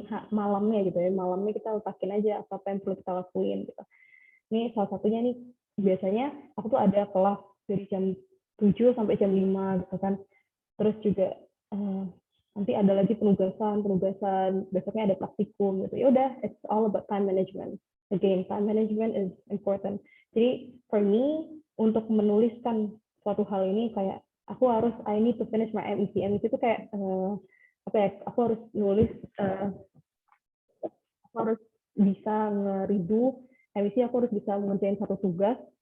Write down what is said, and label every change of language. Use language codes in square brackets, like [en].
[id] malamnya gitu ya, malamnya kita letakin aja apa yang perlu kita lakuin gitu. Ini salah satunya nih, biasanya aku tuh ada kelas dari jam 7 sampai jam 5 gitu kan. Terus juga nanti ada lagi penugasan, besoknya ada praktikum gitu. Ya udah, [en] it's all about time management. Again, time management is important. [id] Jadi [en] for me, [id] untuk menuliskan suatu hal ini kayak [en] I need to finish my MEC. [id] MEC itu kayak apa ya? Aku harus nulis, aku harus bisa nge-redo MEC, aku harus bisa mengerjain satu tugas.